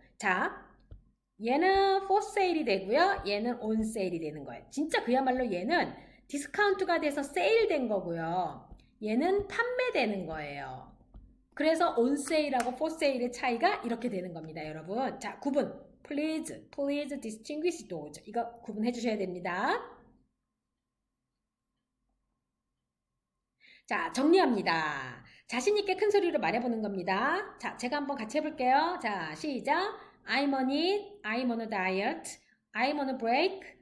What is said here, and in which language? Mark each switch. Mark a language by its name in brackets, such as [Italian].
[Korean] 자, 얘는 for sale이 되고요. 얘는 on sale이 되는 거예요. 진짜 그야말로 얘는 디스카운트가 돼서 세일된 거고요. 얘는 판매되는 거예요. 그래서 on sale하고 for sale의 차이가 이렇게 되는 겁니다, 여러분. 자, 구분. [English] Please distinguish those. [Korean] 이거 구분해 주셔야 됩니다. 자, 정리합니다. 자신있게 큰 소리로 말해보는 겁니다. 자, 제가 한번 같이 해볼게요. 자, 시작. [English] I'm on it. I'm on a diet. I'm on a break.